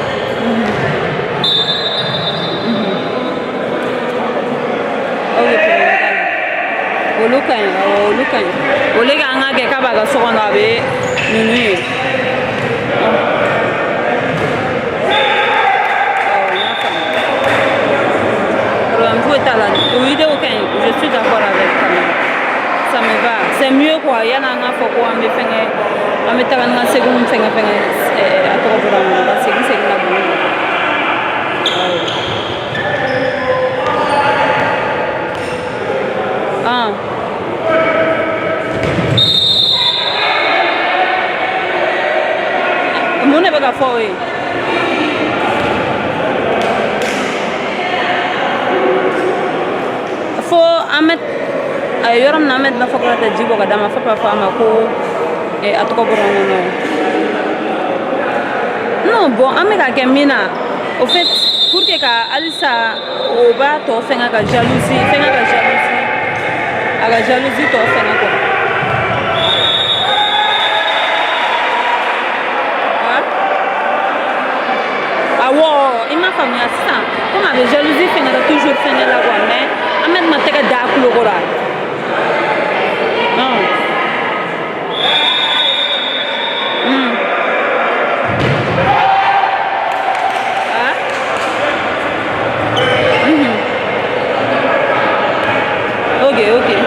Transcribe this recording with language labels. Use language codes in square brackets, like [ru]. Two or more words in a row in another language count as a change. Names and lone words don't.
[en] Okay. [bm] ka ɲi olu k'an ka kɛ k'a b'a ka so kɔnɔ a bɛ ninnu ye problème foyi t'a la o idée ka ɲi [fr] je suis d'accord avec Camille ça me va c'est mieux quoi [bm] yanni an k'a fɔ ko an bɛ fɛngɛ an bɛ taga ni ka segin fɛngɛ a tɔgɔ bɔra an kɔnɔ ka segin ka bon mun de bɛ ka fɔ o ye fo an bɛ a ye yɔrɔ min na an bɛ tɛna fɔ ka taa ji bɔ ka d'a ma fo ka fɔ a ma ko a tɔgɔ bɔra an kɔnɔ non bon an bɛ ka kɛ min na [fr] au fait pour que [bm] ka halisa o b'a tɔ fɛngɛ ka jalousie a ka jalousie tɔ fɛngɛ quoi awɔ i m'a faamuya sisan comme a bɛ jalousie fɛngɛ la toujours fɛngɛ la quoi mais an bɛ tɛna tɛgɛ da a tulo kɔrɔ ok